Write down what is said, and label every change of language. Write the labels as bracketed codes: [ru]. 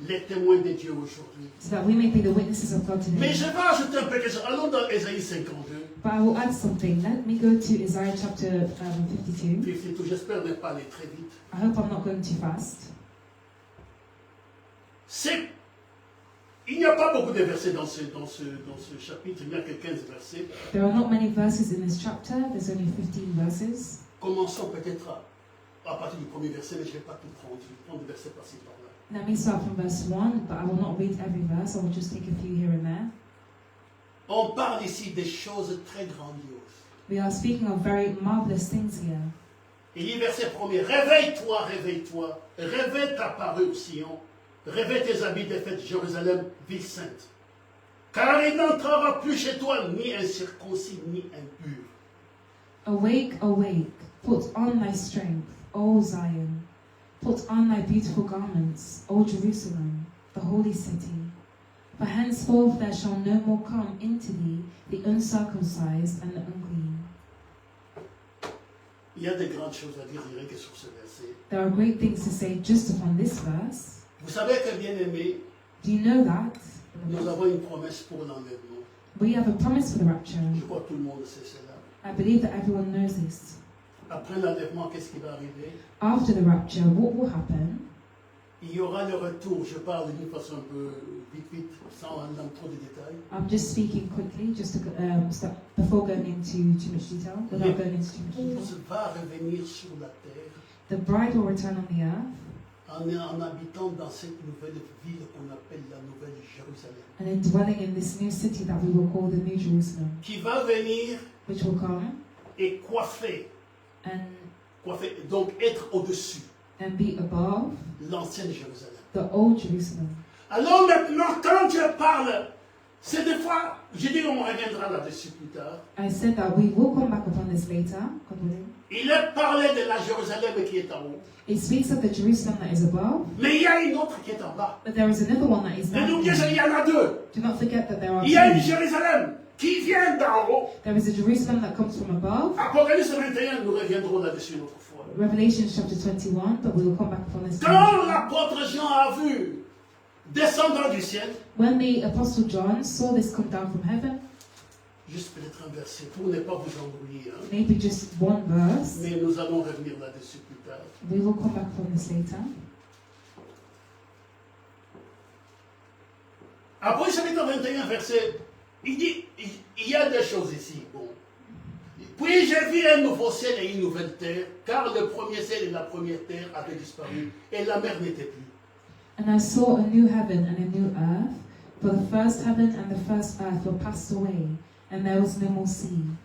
[fr] les témoins de Dieu aujourd'hui. [en] be the witnesses of God [fr] Mais [en] today. [fr] je vais ajouter un peu quelque chose. Allons dans Ésaïe 52. [en] But I will add something. Let me go to Isaiah chapter 52. 52. [fr] J'espère ne pas aller très vite. [en] I hope I'm not going too fast. [fr] Il n'y a pas beaucoup de versets dans ce chapitre. Il n'y a que 15 versets. [en] There are not many verses in this chapter. There's only 15 verses. [fr] Commençons peut-être à partir du premier verset, mais je ne vais pas tout prendre. Je vais prendre des versets par-ci par-là. [en] Let me start from verse 1, but I will not read every verse. I will just take a few here and there. [fr] On parle ici des choses très grandioses. [en] We are speaking of very marvelous things here. [fr] Il dit verset premier, réveille-toi, réveille-toi, réveille ta parure, Sion, réveille tes habits des fêtes, Jérusalem, ville sainte. Car il n'entrera plus chez toi ni incirconcis ni impur. [en] Awake, awake, put on thy strength, O Zion. Put on thy beautiful garments, O Jerusalem, the holy city. For henceforth there shall no more come into thee the uncircumcised and the unclean. [fr] Il y a de grandes choses à dire, rien que sur ce verset. [en] There are great things to say just upon this verse. [fr] Vous savez que, bien aimé, [en] Do you know that? [fr] nous avons une promesse pour l'enlèvement. [en] We have a promise for the rapture. [fr] Je crois que tout le monde sait cela. [en] I believe that everyone knows this. [fr] Après l'enlèvement, qu'est-ce qui va arriver? [en] After the rapture, what will happen? [fr] Il y aura le retour. Je parle d'une façon un peu vite, sans dans trop de détails. [en] I'm just speaking quickly, just to start, before going into too much detail. Without going into too much detail. [fr] L'épouse va revenir sur la terre [en] The bride will return on the earth, [fr] en habitant dans cette nouvelle ville qu'on appelle la Nouvelle Jérusalem. [en] and in dwelling in this new city that we will call the New Jerusalem, [fr] Qui va venir [en] which will come [fr] et coiffer, [en] and [fr] donc être au-dessus [en] be above [fr] l'ancienne Jérusalem. [en] the old Jerusalem. [fr] Alors maintenant, quand Dieu parle, c'est des fois, je dis on reviendra là-dessus plus tard. [en] I said that we will come back upon this later, God willing. [fr] Il est parlé de la Jérusalem qui est en haut. [en] It speaks of the Jerusalem that is above, [fr] Mais il y a une autre qui est en bas. [en] but there is another one that is [fr] Ne [en] down. [fr] n'oubliez pas, il y en a deux. [en] Do not forget that there are [fr] Il y a une [en] two. [fr] Jérusalem qui vient d'en haut. [en] There is a Jerusalem that comes from above, [fr] Apocalypse 21, nous reviendrons là-dessus une autre fois. [en] Revelation chapter 21, but we will come back upon this. [fr] Quand l'apôtre Jean a vu descendre du ciel, [en] When the Apostle John saw this come down from heaven, [fr] juste peut-être un verset pour ne pas vous embrouiller, hein. [en] maybe just one verse, [fr] Mais nous allons revenir là-dessus plus tard. [en] we will come back upon this later. [fr] Après chapitre 21, verset, il dit, il y a deux choses ici. Bon. Puis j'ai vu un nouveau ciel et une nouvelle terre, car le premier ciel et la première terre avaient disparu, et la mer n'était plus. [en] And I saw a new heaven and a new earth, for the first heaven and the first earth were passed away, and there was no more sea.